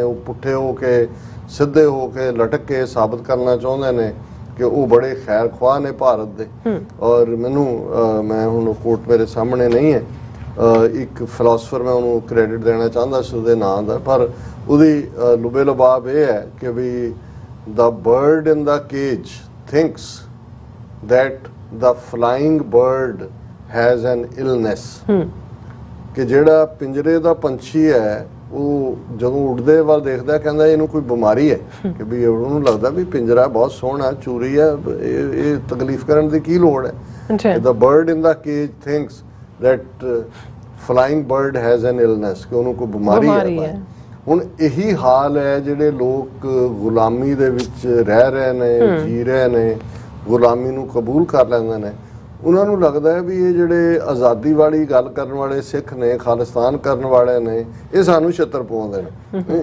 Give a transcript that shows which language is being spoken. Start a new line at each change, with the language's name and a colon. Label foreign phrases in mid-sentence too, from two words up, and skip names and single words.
Punjabi: ਉਹ ਪੁੱਠੇ ਹੋ ਕੇ ਸਿੱਧੇ ਹੋ ਕੇ ਲਟਕ ਕੇ ਸਾਬਤ ਕਰਨਾ ਚਾਹੁੰਦੇ ਨੇ ਕਿ ਉਹ ਬੜੇ ਖੈਰ ਖਵਾਹ ਨੇ ਭਾਰਤ ਦੇ। ਔਰ ਮੈਨੂੰ ਮੈਂ ਹੁਣ ਕੋਟ ਮੇਰੇ ਸਾਹਮਣੇ ਨਹੀਂ ਹੈ, ਇੱਕ ਫਿਲਾਸਫਰ ਮੈਂ ਉਹਨੂੰ ਕ੍ਰੈਡਿਟ ਦੇਣਾ ਚਾਹੁੰਦਾ ਸੀ ਉਹਦੇ ਨਾਂ ਦਾ, ਪਰ ਉਹਦੀ ਲੁਬੇ ਲਬਾਬ ਇਹ ਹੈ ਕਿ ਵੀ
English: the bird in the cage thinks that the flying bird has an illness।
Punjabi: ਕਿ ਜਿਹੜਾ ਪਿੰਜਰੇ ਦਾ ਪੰਛੀ ਹੈ ਉਹ ਜਦੋਂ ਉੱਡਦੇ ਵੱਲ ਦੇਖਦਾ ਕਹਿੰਦਾ ਇਹਨੂੰ ਕੋਈ ਬਿਮਾਰੀ ਹੈ ਕਿ ਵੀ ਉਹਨੂੰ ਲੱਗਦਾ ਵੀ ਪਿੰਜਰਾ ਬਹੁਤ ਸੋਹਣਾ, ਚੂਰੀ ਹੈ, ਇਹ ਤਕਲੀਫ ਕਰਨ ਦੀ ਕੀ ਲੋੜ ਹੈ।
English: The bird in the cage thinks that flying bird has an illness,
Punjabi: ਕਿ ਉਹਨੂੰ ਕੋਈ ਬਿਮਾਰੀ ਹੈ। ਹੁਣ ਇਹੀ ਹਾਲ ਹੈ ਜਿਹੜੇ ਲੋਕ ਗੁਲਾਮੀ ਦੇ ਵਿੱਚ ਰਹਿ ਰਹੇ ਨੇ, ਜੀ ਰਹੇ ਨੇ, ਗੁਲਾਮੀ ਨੂੰ ਕਬੂਲ ਕਰ ਲੈਂਦੇ ਨੇ, ਉਹਨਾਂ ਨੂੰ ਲੱਗਦਾ ਹੈ ਵੀ ਇਹ ਜਿਹੜੇ ਆਜ਼ਾਦੀ ਵਾਲੀ ਗੱਲ ਕਰਨ ਵਾਲੇ ਸਿੱਖ ਨੇ, ਖਾਲਿਸਤਾਨ ਕਰਨ ਵਾਲੇ ਨੇ, ਇਹ ਸਾਨੂੰ ਛਿੱਤਰ ਪਾਉਂਦੇ ਨੇ।